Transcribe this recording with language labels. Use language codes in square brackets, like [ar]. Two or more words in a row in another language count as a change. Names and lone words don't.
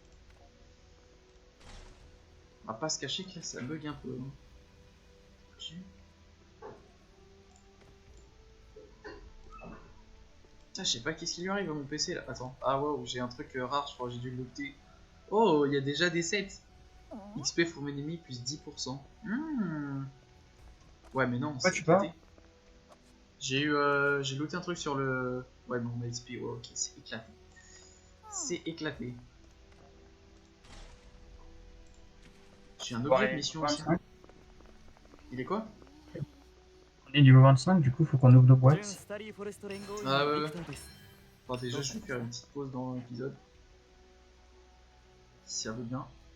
[fr] On va pas se cacher que là, ça bug un peu. Hein. Putain, je sais pas qu'est-ce qui lui arrive à mon PC là. Attends. Ah wow, j'ai un truc rare, je crois que j'ai dû le looter. Oh, il y a déjà des sets. [en] XP for enemy plus 10%. [fr] Ouais, mais non, Ouais, c'est tu pars. éclaté. J'ai looté un truc sur le... Ouais, bon, ma XP, ouais, ok, c'est éclaté. C'est éclaté. J'ai un objet de mission aussi. 25. Il est quoi? On est niveau 25, du coup, faut qu'on ouvre nos [ja] 純 [fr] boîtes. [ja] スタディフォレスト連合員 [fr] Ah [ja] の [fr] ouais, [ja] ビ [fr] ouais. [ja] クターです [fr] Enfin, déjà, je vais faire une petite pause dans l'épisode. Si ça veut bien.